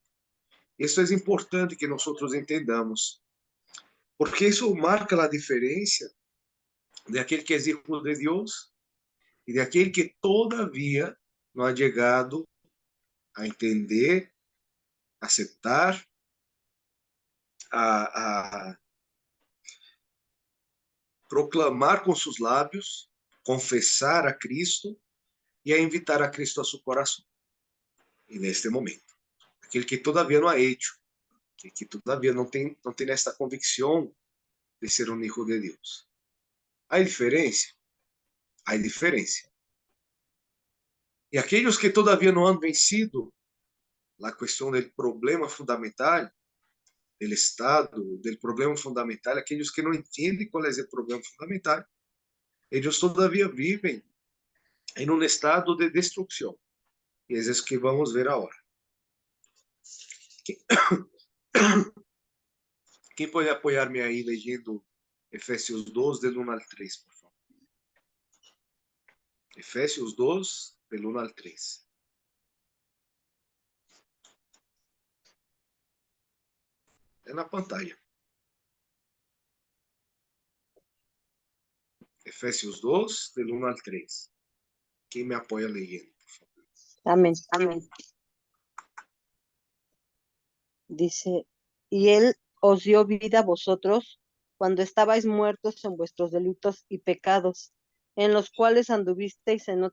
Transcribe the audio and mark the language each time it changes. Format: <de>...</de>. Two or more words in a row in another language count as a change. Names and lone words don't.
<es>Esto es importante que nosotros entendamos, porque eso marca la diferencia de aquel que es hijo de Dios y de aquel que todavía no ha llegado a entender, aceptar,</es> <pt>a proclamar com seus lábios, confessar a Cristo e a invitar a Cristo a seu coração. E neste momento, aquele que todavia não</pt> <es>ha hecho,</es> <pt>que todavia não tem esta convicção de ser um hijo de Deus. Há diferença? Há diferença. E aqueles que todavia não</pt> <es>han vencido</es> <pt>a questão do problema fundamental, do estado, do problema fundamental, aqueles que não entendem qual é o problema fundamental, eles todavia vivem em um estado de destruição. E é isso que vamos ver agora. Quem pode apoiar-me aí leyendo Efésios 2,</pt> <es>del 1 al 3,</es> <pt>por favor?</pt> <es>Efésios 2, del 1 al 3.</es> <pt>É na pantalla. Efésios 2,</pt> <es>del 1 al 3.</es> <pt>Quem me apoia leyendo, por favor?</pt> <es>Amén. Amén. Dice, y Él os dio vida a vosotros cuando estabais muertos en vuestros delitos y pecados, en los cuales anduvisteis en</es>